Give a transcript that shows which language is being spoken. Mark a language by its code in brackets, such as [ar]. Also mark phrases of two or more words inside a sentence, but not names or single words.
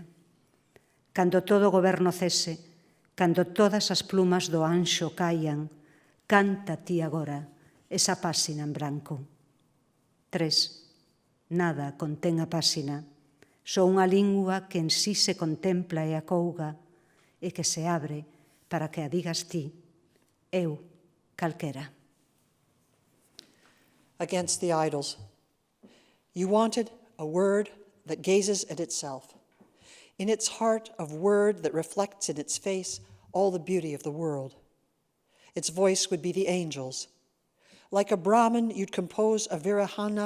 [gl] Cando todo o goberno cese, cando todas as plumas do anxo caian, canta ti agora esa páxina en branco. 3. Nada contén a páxina, só unha lingua que en sí se contempla e acouga e que se abre para que a digas ti, eu, calquera. [en] Against the idols. You wanted a word that gazes at itself, in its heart of word that reflects in its face all the beauty of the world. Its voice would be the angels. Like a Brahmin, you'd compose a virahana.